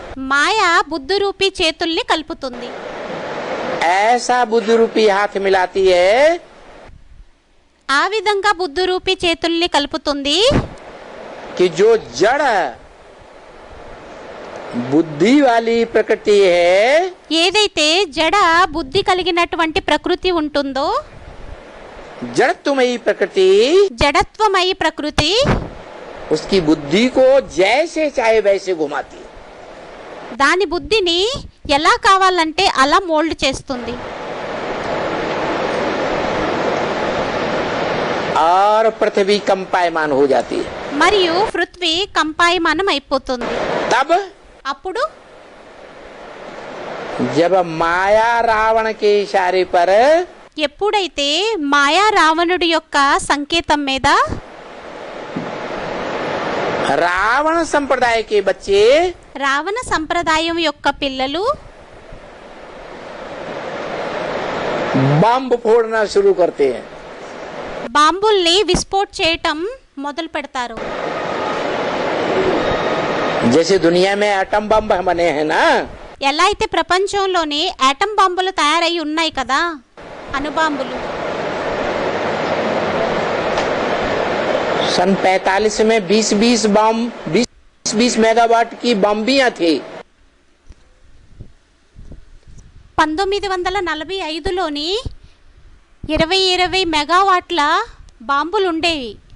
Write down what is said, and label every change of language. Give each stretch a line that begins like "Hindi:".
Telugu: మాయ బుద్ధి రూపీ చేతుల్ని కలుపుతుంది.
Hindi: ऐसा बुद्धि रूपी हाथ मिलाती है
Telugu: ఆ విధంగా బుద్ధి రూపీ చేతుల్ని కలుపుతుంది.
Hindi: कि जो जड़ बुद्धि वाली प्रकृति है
Telugu: ఏదైతే జడ బుద్ధి కలిగినటువంటి ప్రకృతి ఉంటుందో,
Hindi: जड़त्वमयी प्रकृति
Telugu: జడత్వమయి ప్రకృతి
Hindi: उसकी बुद्धि को जैसे चाहे वैसे घुमाती है।
Telugu: దాని బుద్ధిని ఎలా కావాలంటే అలా మోల్డ్ చేస్తుంది.
Hindi: और पृथ्वी कंपायमान हो जाती है।
Telugu: మరియు పృథ్వీ కంపాయమానం అయిపోతుంది.
Hindi: तब
Telugu: అప్పుడు
Hindi: जब माया रावण के इशारे पर
Telugu: ఎప్పుడైతే మాయా రావణుడి యొక్క సంకేతం మీద
Hindi: रावण संप्रदाय के बच्चे
Telugu: రావణ సంప్రదాయం యొక్క పిల్లలు
Hindi: बम फोड़ना शुरू करते हैं।
Telugu: బాంబుల్ని విస్ఫోట్ చేయటం మొదలు పెడతారు.
Hindi: जैसे दुनिया में एटम बम बने हैं ना,
Telugu: ఎలా అయితే ప్రపంచంలోని ఆటం బాంబులు తయారై ఉన్నాయి కదా, అణుబాంబులు.
Hindi: सन 45 में 20 मेगावाट की बम्बियां थी।
Telugu: 1945లోని 20 మెగావాట్ల బాంబులు ఉండేవి.